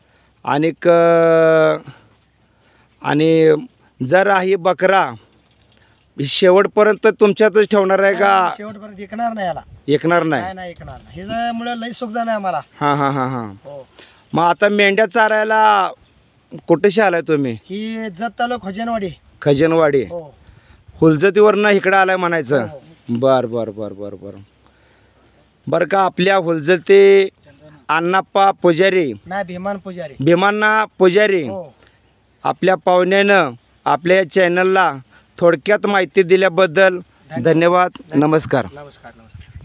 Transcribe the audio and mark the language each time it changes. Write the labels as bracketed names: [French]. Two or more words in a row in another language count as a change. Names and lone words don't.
[Marathi] आणि जर ही बकरा शेवटपर्यंत तुमच्यातच ठेवणार आहे का? शेवटपर्यंत विकणार नाही याला. ऐकणार नाही? नाही विकणार नाही. ह्याच्यामुळे लई सुख झालं आम्हाला. हां हां हां हां. हो. मग आता मेंढ्या चारायला कुठेशी आलाय तुम्ही? ही जत तालुका खजनवाडी. खजनवाडी. हो. फुलजतीवरनं इकडं आलाय म्हणायचं. हो. बर बर बर बर बर. बरं का. आपल्या हुलजते अण्णाप्पा पुजारी, नाही भीमान पुजारी. भीमांना पुजारी हो. आपल्या पाहुण्यानं आपल्या या चॅनलला थोडक्यात माहिती दिल्याबद्दल धन्यवाद. नमस्कार. नमस्कार.